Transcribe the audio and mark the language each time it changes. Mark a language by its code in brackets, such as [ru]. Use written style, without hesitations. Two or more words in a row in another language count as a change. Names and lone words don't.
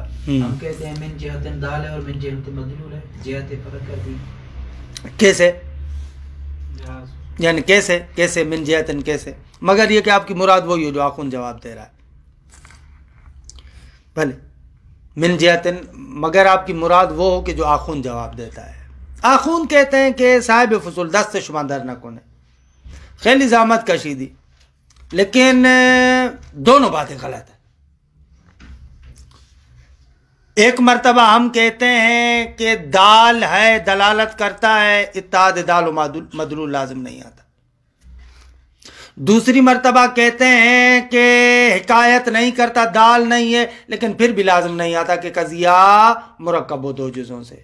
[ur] ہم کہتے ہیں [ar] من جہت [ur] دال ہے اور [ar] من جہت [ur] مدلول ہے، جہت فرق کر دی. کیسے؟ یعنی کیسے [ar] من جہتن [ur] کیسے، مگر یہ کہ آپ کی مراد وہی ہو جو آخون جواب دے رہا ہے. بھلے [ar] من جہتن، [ur] مگر آپ کی مراد وہ ہو کہ جو آخون جواب دیتا ہے. آخون کہتے ہیں کہ صاحب فصول [fa] دست شما در نکنے، خیلی زحمت کشیدی، [ur] لیکن دونوں باتیں غلط ہیں. ایک مرتبہ ہم کہتے ہیں کہ دال ہے دلالت کرتا ہے، اتحاد دال و مدلول لازم نہیں آتا. دوسری مرتبہ کہتے ہیں کہ حکایت نہیں کرتا، دال نہیں ہے، لیکن پھر بھی لازم نہیں آتا کہ قضیہ مرکب ہو دو جزوں سے.